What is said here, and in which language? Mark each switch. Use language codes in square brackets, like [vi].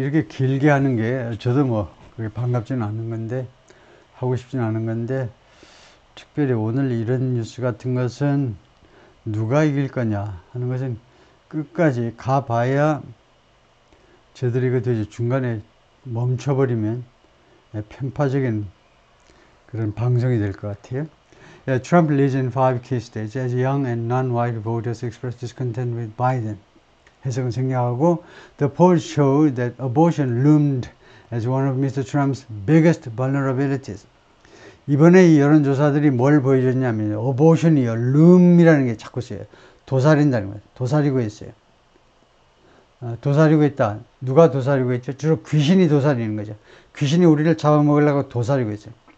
[ko] 이렇게 길게 하는 게 저도 뭐 그게 반갑지는 않은 건데 하고 싶지는 않은 건데 특별히 오늘 이런 뉴스 같은 것은 누가 이길 거냐 하는 것은 끝까지 가봐야 저들이 그 중간에 멈춰버리면 편파적인 그런 방송이 될 것 같아요. [en] Trump leads in 5 key states as young and non-white voters express discontent with Biden. [ko] 해석은 생략하고 [en] The polls show that abortion loomed as one of Mr. Trump's biggest vulnerabilities. [ko] 이번에 이 여론조사들이 뭘 보여줬냐면 abortion이요, loom이라는 게 자꾸 써요. 도사린다는 거예요. 도사리고 있어요. 도사리고 있다. 누가 도사리고 있죠? 주로 귀신이 도사리는 거죠. 귀신이 우리를 잡아먹으려고 도사리고 있어요.